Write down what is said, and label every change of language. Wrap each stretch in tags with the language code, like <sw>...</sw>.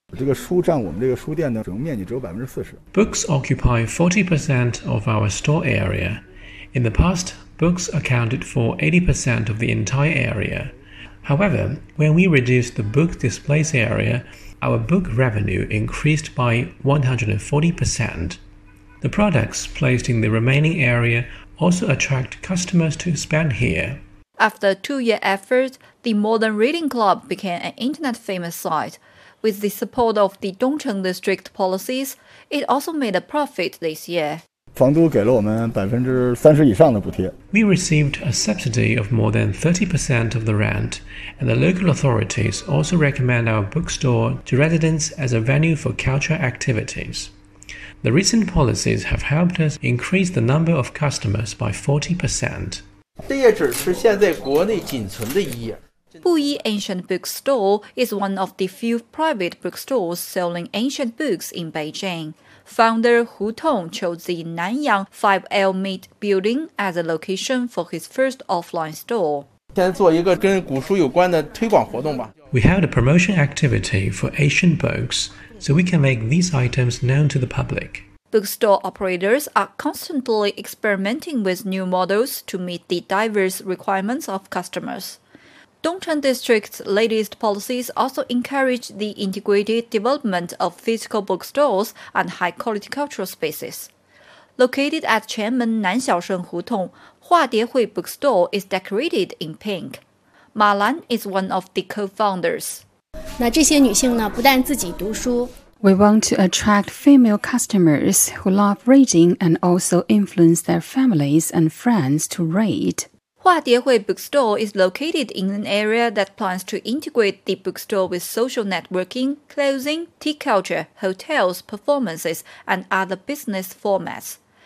<zh>这个书占我们这个书店的使用面积只有40%。</zh> <en>Books occupy 40% of our store area. In the past, books accounted for 80% of the entire area. However, when we reduced the book display area, our book revenue increased by 140%. The products placed in the remaining area also attract customers to spend here. After a two-year effort, the Modern Reading Club became an internet-famous site. With the support of the Dongcheng District policies, it also made a profit this year.</en> <zh>房租给了我们30%以上的补贴。</zh> <en>We received a subsidy of more than 30% of the rent, and the local authorities also recommend our bookstore to residents as a venue for cultural activities. The recent policies have helped us increase the number of customers by 40%.</en> <zh>这页纸是现在国内仅存的一页。</zh> <en>布衣 Ancient Bookstore is one of the few private bookstores selling ancient books in Beijing. Founder Hu Tong chose the Nanyang 5L Meet Building as a location for his first offline store.</en> <zh>先做一个跟古书有关的推广活动吧。</zh> <en>We held a promotion activity for ancient books so we can make these items known to the public. Bookstore operators are constantly experimenting with new models to meet the diverse requirements of customers. Dongcheng District's latest policies also encourage the integrated development of physical bookstores and high-quality cultural spaces. Located at Qianmen Nanxiaosheng Hutong, Hua Diehui Bookstore is decorated in pink. Ma Lan is one of the co-founders.</en> <zh>那这些女性呢，不但自己读书，</zh> <en>We want to attract female customers who love reading and also influence their families and friends to read. Hua Diehui Bookstore is located in an area that plans to integrate the bookstore with social networking, clothing, tea culture, hotels, performances, and other business formats.</en>